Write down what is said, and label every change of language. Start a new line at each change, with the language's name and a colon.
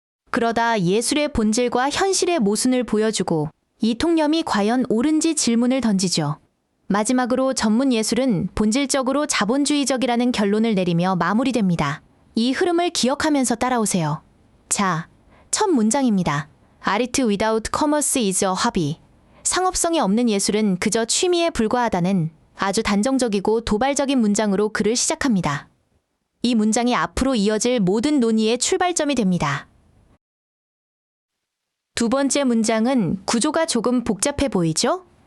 Korean: 그러다 예술의 본질과 현실의 모순을 보여주고 이 통념이 과연 옳은지 질문을 던지죠. 마지막으로 전문 예술은 본질적으로 자본주의적이라는 결론을 내리며 마무리됩니다. 이 흐름을 기억하면서 따라오세요. 자, 첫 문장입니다.
English: Art without commerce is a hobby.
Korean: 상업성이 없는 예술은 그저 취미에 불과하다는 아주 단정적이고 도발적인 문장으로 글을 시작합니다. 이 문장이 앞으로 이어질 모든 논의의 출발점이 됩니다. 두 번째 문장은 구조가 조금 복잡해 보이죠?